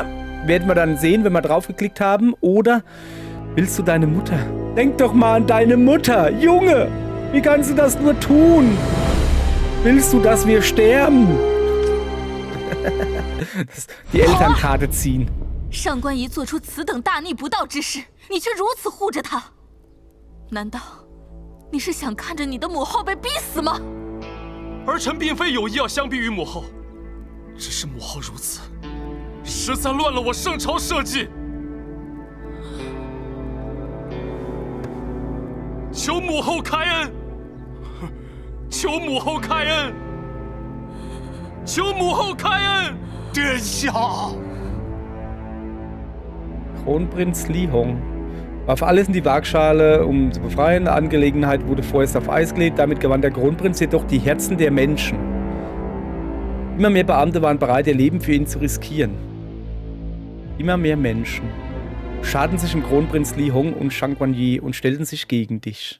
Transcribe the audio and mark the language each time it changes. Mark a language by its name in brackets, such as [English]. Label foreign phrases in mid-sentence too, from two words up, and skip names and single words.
[German] Werden wir dann sehen, wenn wir draufgeklickt haben. Oder willst du deine Mutter? Denk doch mal an deine Mutter. Junge, wie kannst du das nur tun? Willst du, dass wir sterben? Die Elternkarte ziehen. [Chinese] 上官仪做出此等大逆不道之事，你却如此护着他，难道你是想看着你的母后被逼死吗？儿臣并非有意要相逼于母后，只是母后如此，实在乱了我圣朝社稷。求母后开恩！求母后开恩！求母后开恩！殿下。 [German] Kronprinz Li Hong warf alles in die Waagschale, um zu befreien. Die Angelegenheit wurde vorerst auf Eis gelegt. Damit gewann der Kronprinz jedoch die Herzen der Menschen. Immer mehr Beamte waren bereit, ihr Leben für ihn zu riskieren. Immer mehr Menschen schaden sich im Kronprinz Li Hong und Shang Guan Yi und stellten sich gegen dich.